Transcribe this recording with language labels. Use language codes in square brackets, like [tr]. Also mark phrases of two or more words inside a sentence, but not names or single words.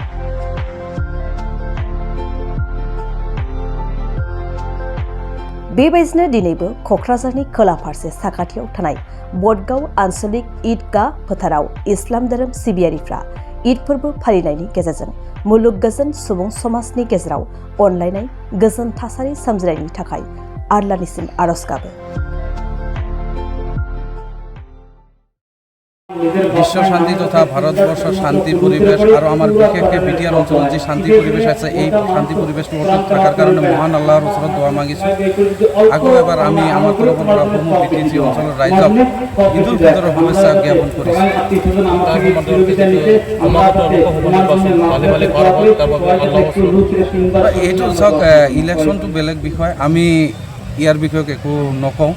[brx] बेबायदिनो दिनैबो क'क्राझारनि खोला फारसे साखाथियाव थानाय बटगाव आन्सलिक ईदगाह फोथाराव इस्लाम धोरोम सिबियारिफ्रा ईद फोरबो फालिनायनि गेजेरजों मुलुग गोजोन सुबुं समाजनि गेजेराव अनलायनाय गोजोन थासारि सोमजिनायनि थाखाय आल्लाहनिसिम आरज गाबो। [as] বিশ্ব শান্তি তথা ভারতবর্ষ শান্তি পরিবেশ আর আমার বিশেষকৈ বিটিআর অঞ্চলত যে শান্তি পরিবেশ আছে এই শান্তি পরিবেশটো অটুট থাকার কারণে মহান আল্লাহর ওচৰত দোয়া মাগিছোঁ। আগো এবাৰ আমি আমাৰ তৰফৰ পৰা সমূহ বিটিচি অঞ্চলৰ ৰাইজক ঈদুল ফিতৰৰ শুভেচ্ছা জ্ঞাপন কৰিছোঁ। এইটো চাওক ইলেকশ্যনটো বেলেগ বিষয়, আমি ইয়াৰ বিষয়ে একো নকওঁ।